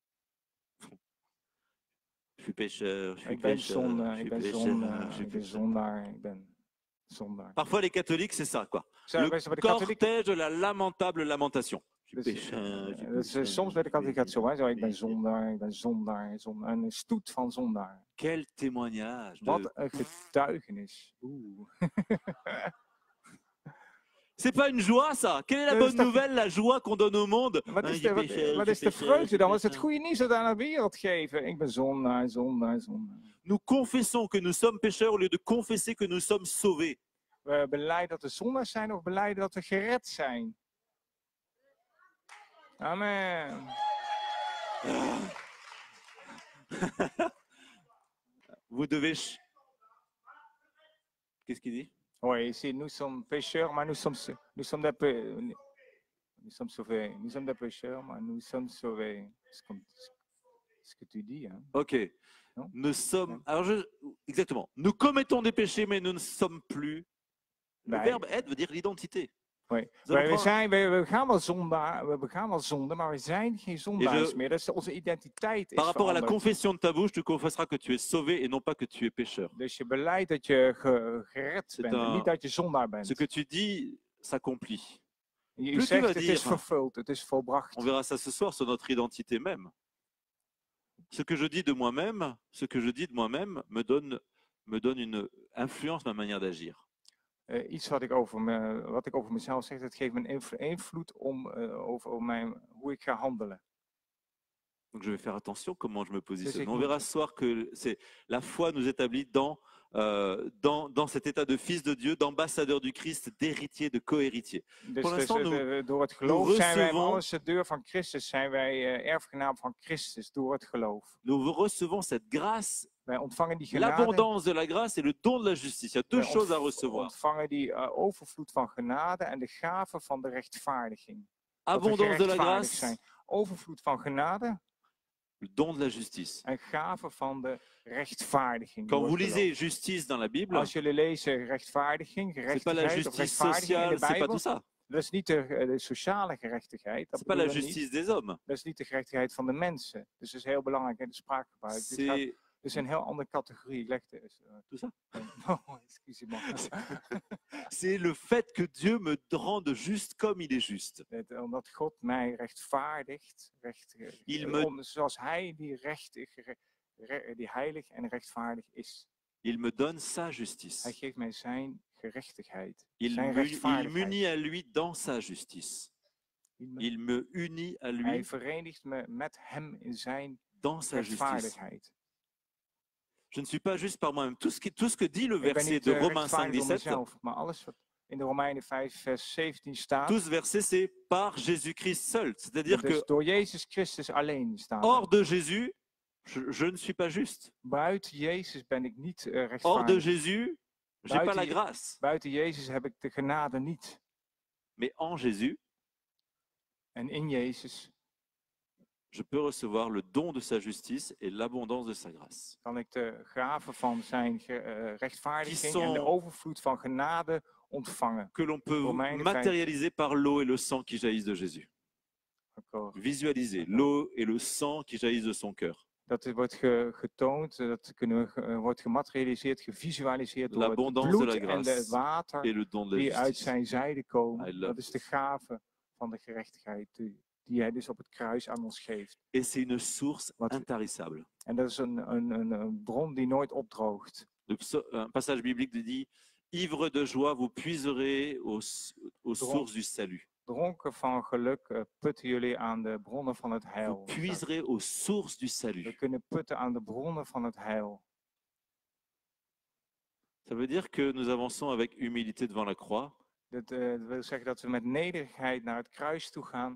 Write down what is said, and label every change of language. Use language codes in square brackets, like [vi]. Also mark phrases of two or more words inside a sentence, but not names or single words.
[fr] Je suis pécheur, je suis [nl] Ik ben [fr] pécheur, [nl] zonde, [fr] je [nl] ik [fr] suis [nl] ben [fr] pécheur, [nl] zonde, [fr] je suis [nl] ik ben [fr] pécheur. [nl] zondaar, ik ben zondaar. [fr] Parfois les catholiques, c'est ça quoi. [nl] Zo, [fr] Le [nl] weet je, bij de katholieken, [fr] cortège de la lamentable lamentation. Je suis [nl] dus, [fr] pécheur, je suis [nl] dat is, [fr] pécheur, [nl] soms bij de katholiek gaat het zo, hè? Zo, ik ben [fr] pécheur. [nl] zondaar, ik ben zondaar, zondaar. Een stoet van zondaar. [fr] Quel témoignage de... [nl] Wat een getuigenis. Oeh. [fr] C'est pas une joie ça. Quelle est la [nl] Dat is [fr] bonne [nl] toch- [fr] nouvelle, la joie qu'on donne au monde? [nl] Wat [fr] Ah, [nl] is [fr] je [nl] de, [fr] suis pécheur, [nl] wat [fr] je [nl] is [fr] suis [nl] de [fr] pécheur, je [nl] vreugde [fr] suis [nl] dan? Wat is het [fr] pécheur. [nl] goede nieuws dat we aan de wereld geven? Ik ben zondaar, zondaar, zondaar. [fr] Nous confessons que nous sommes pécheurs au lieu de confesser que nous sommes sauvés. [nl] We belijden dat we zondaars zijn of belijden dat we gered zijn? [fr] Amen. Vous devez... Qu'est-ce qu'il dit? Oui, ici, nous sommes pécheurs, mais nous sommes sauvés. Nous sommes des pécheurs, mais nous sommes sauvés. C'est comme ce que tu dis. Hein? Ok. Non? Nous sommes... Non. Alors exactement. Nous commettons des péchés, mais nous ne sommes plus... Le [nl] Nee. [fr] verbe être veut dire l'identité. Oui. Nous allons prendre- [nl] We begaan wel zonde, maar we zijn geen zondaars meer. Dat is onze identiteit is [fr] Par rapport à la [nl] veranderd. [fr] confession de ta bouche, tu confesseras que tu es sauvé et non pas que tu es pécheur. [nl] Dus je beleidt dat je gered [fr] C'est [nl] bent, en [fr] un- [nl] niet dat je zondaar bent. [fr] Ce que tu dis s'accomplit. Je plus tu [nl] zegt, [fr] vas [nl] het is [fr] dire- [nl] vervuld, het is volbracht. [fr] On verra ça ce soir sur notre identité même. Ce que je dis de moi-même, ce que je dis de moi-même me donne une influence, ma manière d'agir. [nl] Iets wat ik over mezelf zeg, dat geeft me een invloed over hoe ik ga handelen. [fr] Donc je vais faire attention comment je me positionne. [nl] ik [fr] On [nl] moet- [fr] verra ce soir que la foi nous établit dans cet état de fils de Dieu, d'ambassadeur du Christ, d'héritier, de co-héritier. [nl] Dus, [fr] Voor l'instant, [nl] door het geloof zijn wij [fr] recevons- [nl] ambassadeur van Christus, zijn wij erfgenaam van Christus door het geloof. [fr] Nous recevons cette grâce, [nl] Wij ontvangen die genade, [fr] l'abondance de la grâce et le don de la justice. Il y a deux [nl] wij [fr] choses à recevoir. [nl] ontvangen die overvloed van genade en de gave van de rechtvaardiging. Dat we [fr] Abondance de la [nl] gerechtvaardigd [fr] grâce, [nl] zijn. Overvloed van genade [fr] le don de la justice. [nl] en gave van de rechtvaardiging. [fr] Quand [nl] door [fr] vous [nl] het geloof. [fr] lisez justice dans la Bible, [nl] Als jullie lezen rechtvaardiging, [fr] c'est pas la [nl] gerechtigheid of [fr] justice [nl] rechtvaardiging in [fr] sociale, [nl] de [fr] c'est pas [nl] Bijbel, [fr] tout ça. [nl] dat is niet de sociale gerechtigheid. Dat [fr] C'est pas la [nl] bedoelen we niet. [fr] justice des hommes. [nl] Dat is niet de gerechtigheid van de mensen. Dus dat is heel belangrijk in de spraakgebruik. Dit is een heel andere categorie. Ik leg het eens. [fr] Tout ça. Oh, excusez-moi. C'est le fait que Dieu me rende juste comme il est juste. [nl] Omdat God mij rechtvaardigt, [fr] Il me- [nl] zoals Hij die heilig en rechtvaardig is. [fr] Il me donne sa [nl] Hij [fr] justice. [nl] geeft mij zijn gerechtigheid, [fr] Il [nl] zijn [fr] m'unit [nl] rechtvaardigheid. [fr] à lui dans sa justice. Il me unit à [nl] Hij [fr] lui [nl] verenigt me met Hem in zijn [fr] dans sa justice. [nl] rechtvaardigheid. [fr] Je ne suis pas juste par moi-même. Tout ce que dit le [nl] Ik ben [fr] verset [nl] niet [fr] de Romains 5, [nl] rechtvaardig door 17, mezelf, maar alles wat in de Romeinen 5, vers 17 staat, [fr] tout ce verset, c'est par Jésus-Christ seul. C'est-à-dire [nl] dat is [fr] que [nl] door Jezus Christus alleen staat. [fr] hors de Jésus, je ne suis pas juste. [nl] Buiten Jezus ben ik niet [fr] Hors de [nl] rechtvaardig. [fr] Jésus, j'ai pas la [nl] Buiten- [fr] grâce. [nl] Buiten Jezus heb ik de genade niet. [fr] Mais en Jésus, [nl] En in Jezus [fr] je peux recevoir le don de sa justice et l'abondance de sa grâce. [nl] Kan ik de gave van zijn rechtvaardiging en de [fr] sont- [nl] overvloed van genade ontvangen. [fr] Que l'on peut [nl] Romeinen 5. [fr] matérialiser par l'eau et le sang qui jaillissent de Jésus. [nl] Akkoord. [fr] Visualiser l'eau et le sang qui jaillissent de son cœur. [nl] Dat wordt getoond, dat wordt gematerialiseerd, gevisualiseerd door het [fr] L'abondance de [nl] bloed [fr] la [nl] en [fr] grâce [nl] het water [fr] et le don de la [nl] die uit [fr] justice. [nl] zijn zijde [en] I [nl] komen. [en] love [nl] Dat is de gave van de gerechtigheid die hij dus op het kruis aan ons geeft. [fr] Et c'est une source [nl] Wat- [fr] intarissable. [nl] En dat is een bron die nooit opdroogt. [fr] Un passage biblique dit ivre de joie, vous puiserez aux sources du salut. [nl] Dronken van geluk putten jullie aan de bronnen van het [fr] Vous [nl] heil. [fr] puiserez aux sources du [nl] We [fr] salut. [nl] kunnen putten aan de bronnen van het heil. [fr] Ça veut dire que nous avançons avec humilité devant la croix, [nl] Dat wil zeggen dat we met nederigheid naar het kruis toe gaan.